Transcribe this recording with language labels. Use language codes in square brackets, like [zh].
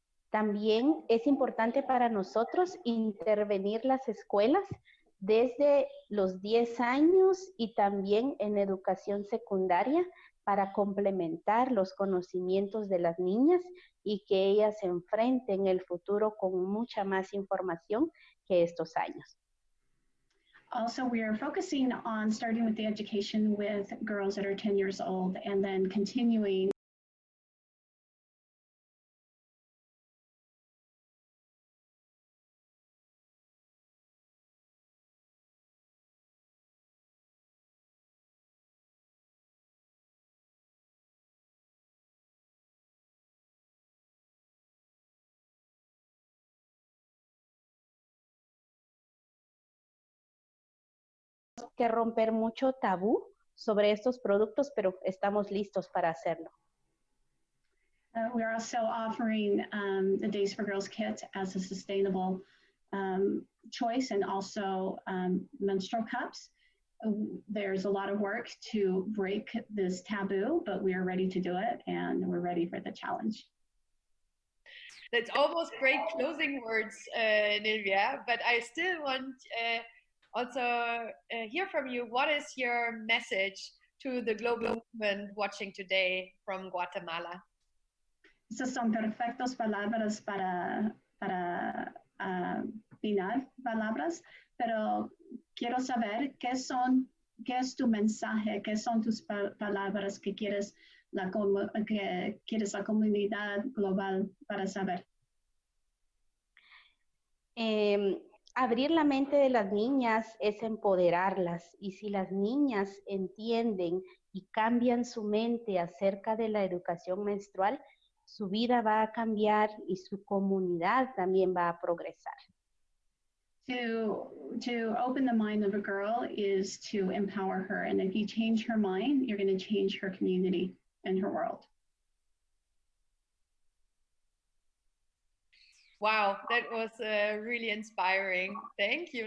[es] También es importante para nosotros intervenir las escuelas desde los 10 años y también en educación secundaria para complementar los conocimientos de las niñas y que ellas se enfrenten el futuro con mucha más información que estos años. [en] Also, we are focusing on starting with the education with girls that are 10 years old and then continuing [es] que romper mucho tabú sobre estos productos, pero estamos listos para hacerlo. [en] We're also offering the Days for Girls kit as a sustainable choice, and also menstrual cups. There's a lot of work to break this taboo, but we are ready to do it, and we're ready for the challenge. That's almost great closing words, Nilvia, but I still want also hear from you. What is your message to the global movement watching today from Guatemala? [es] Esas son perfectas palabras para final palabras, pero quiero saber qué es tu mensaje, qué son tus palabras que quieres la comunidad global para saber. Abrir la mente de las niñas es empoderarlas, y si las niñas entienden y cambian su mente acerca de la educación menstrual, su vida va a cambiar y su comunidad también va a progresar. [en] To open the mind of a girl is to empower her, and if you change her mind, you're going to change her community and her world. Wow, that was really inspiring. Thank you.